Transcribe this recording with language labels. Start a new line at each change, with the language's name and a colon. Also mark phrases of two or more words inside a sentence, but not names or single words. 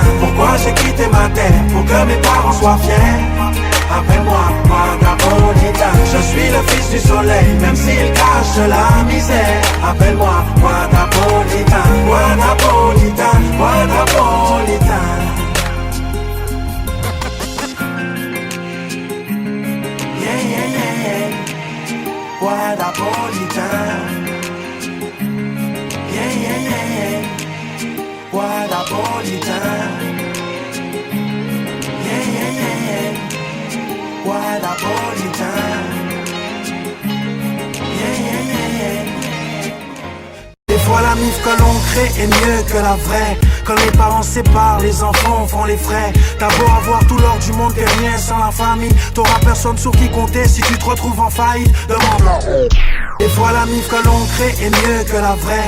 French: Pourquoi j'ai quitté ma terre? Pour que mes parents soient fiers. Appelle-moi Guadapolitain. Je suis le fils du soleil, même s'il cache la misère. Appelle-moi Guadapolitain. Guadapolitain, Guadapolitain.
English: Yeah, yeah, yeah, yeah. Guadapolitain. Yeah, yeah, yeah, yeah. Guadapolitain. Yeah, yeah, yeah, yeah. Guadapolitain. Yeah, yeah, yeah, yeah.
French: Des fois la mif que l'on crée est mieux que la vraie. Quand les parents se séparent, les enfants font les frais. T'as beau avoir tout l'or du monde, t'es rien sans la famille. T'auras personne sur qui compter si tu te retrouves en faillite. Demande-leur. Des fois la mif que l'on crée est mieux que la vraie.